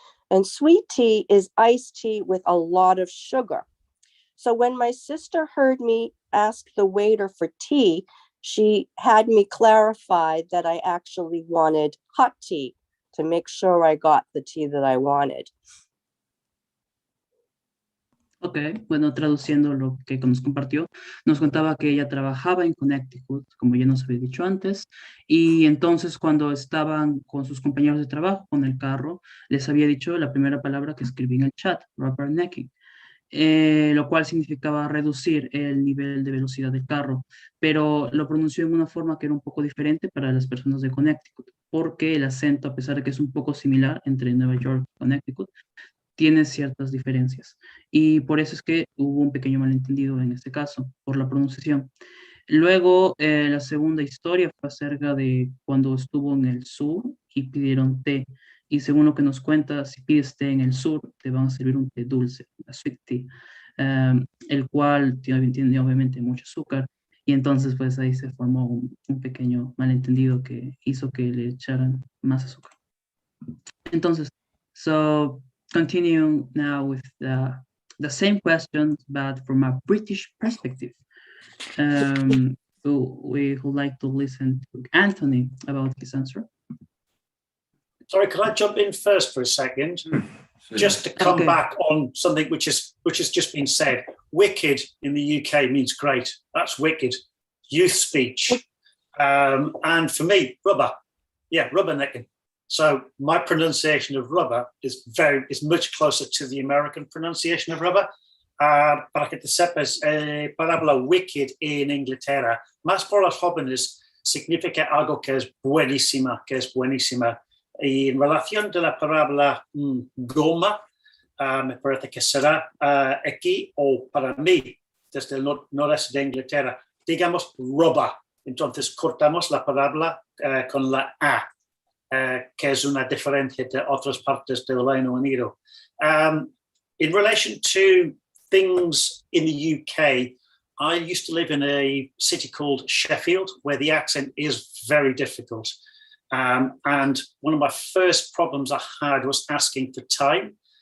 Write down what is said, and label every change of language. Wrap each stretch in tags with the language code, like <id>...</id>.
<en>And sweet tea is iced tea with a lot of sugar. So when my sister heard me ask the waiter for tea, she had me clarify that I actually wanted hot tea to make sure I got the tea that I wanted.</en> <es>Ok, bueno, traduciendo lo que nos compartió, nos contaba que ella trabajaba en Connecticut, como ya nos había dicho antes, y entonces cuando estaban con sus compañeros de trabajo, con el carro, les había dicho la primera palabra que escribí en el chat, rubbernecking, lo cual significaba reducir el nivel de velocidad del carro, pero lo pronunció en una forma que era un poco diferente para las personas de Connecticut, porque el acento, a pesar de que es un poco similar entre Nueva York y Connecticut, tiene ciertas diferencias. Y por eso es que hubo un pequeño malentendido en este caso, por la pronunciación. Luego, la segunda historia fue acerca de cuando estuvo en el sur y pidieron té. Y según lo que nos cuenta, si pides té en el sur, te van a servir un té dulce, una sweet tea, el cual tiene obviamente mucho azúcar. Y entonces, pues ahí se formó un pequeño malentendido que hizo que le echaran más azúcar. Entonces,</es> <en>so continue now with the same questions, but from a British perspective. We would like to listen to Anthony about his answer. Sorry, could I jump in first for a second? Just to come back on something which has just been said. Wicked in the UK means great. That's wicked. Youth speech. And for me, rubber. Yeah, rubbernecking. So my pronunciation of rubber is much closer to the American pronunciation of rubber.</en> <es>Para que te sepas, palabra wicked en Inglaterra, más por los jóvenes, significa algo que es buenísima, Y en relación de la palabra goma, me parece que será aquí, o para mí, desde el noreste de Inglaterra, digamos rubber. Entonces cortamos la palabra con la A. Que es una diferencia de otras partes del Reino Unido.</es> <en>In relation to things in the UK, I used to live in a city called Sheffield, where the accent is very difficult. And one of my first problems I had was asking for time.</en>